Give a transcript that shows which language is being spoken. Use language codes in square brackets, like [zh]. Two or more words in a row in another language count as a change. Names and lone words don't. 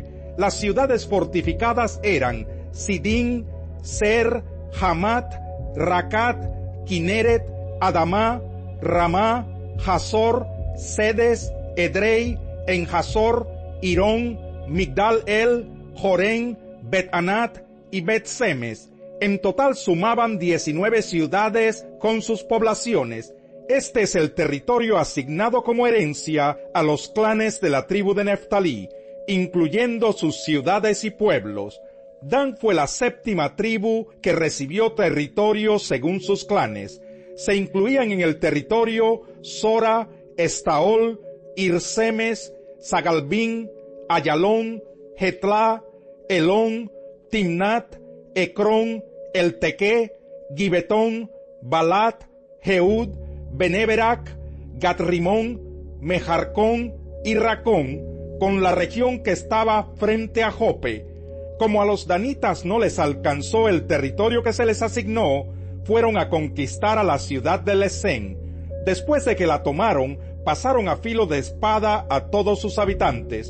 [es] Las ciudades fortificadas eran Sidín, Ser, Hamat, Racat, Kineret, Adamá, Ramá, Hazor, Sedes, Edrei, En-Hazor, Irón, Migdal-El, Jorén, Bet-Anat y Bet-Semes. En total sumaban 19 ciudades con sus poblaciones. Este es el territorio asignado como herencia a los clanes de la tribu de Neftalí, incluyendo sus ciudades y pueblos. Dan fue la séptima tribu que recibió territorio según sus clanes. Se incluían en el territorio Sora, Estaol, Irsemes, Sagalbín, Ayalón, Jetlá, Elón, Timnat, Ecrón, Eltequé, Gibetón, Balat, Jehud, Beneberac, Gatrimón, Mejarcón y Racón, con la región que estaba frente a Jope. Como a los danitas no les alcanzó el territorio que se les asignó, fueron a conquistar a la ciudad de Lesén. Después de que la tomaron, pasaron a filo de espada a todos sus habitantes.